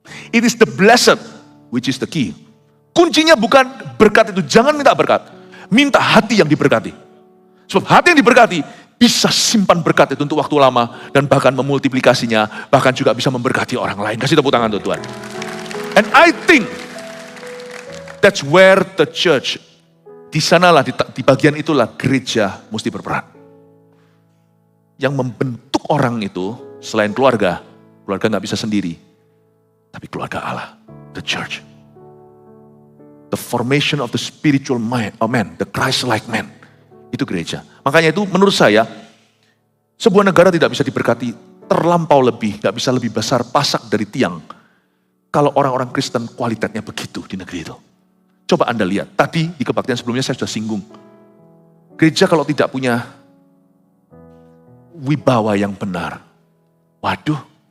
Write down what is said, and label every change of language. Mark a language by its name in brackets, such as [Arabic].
[English] It is the blessed, which is the key. [Indonesian] Kuncinya bukan berkat itu, jangan minta berkat. Minta hati yang diberkati. Sebab hati yang diberkati, bisa simpan berkat itu untuk waktu lama dan bahkan memultiplikasinya, bahkan juga bisa memberkati orang lain. Kasih tepuk tangan untuk Tuhan. [English] And I think that's where the church, [Indonesian] di sanalah, di bagian itulah gereja mesti berperan. Yang membentuk orang itu selain keluarga gak bisa sendiri, tapi keluarga Allah, [English] the church. The formation of the spiritual man, the Christ-like man. [Indonesian] Itu gereja. Makanya itu menurut saya, sebuah negara tidak bisa diberkati terlampau lebih, gak bisa lebih besar pasak dari tiang. Kalau orang-orang Kristen kualitasnya begitu di negeri itu. Coba Anda lihat, tadi di kebaktian sebelumnya saya sudah singgung. Gereja kalau tidak punya wibawa yang benar, waduh.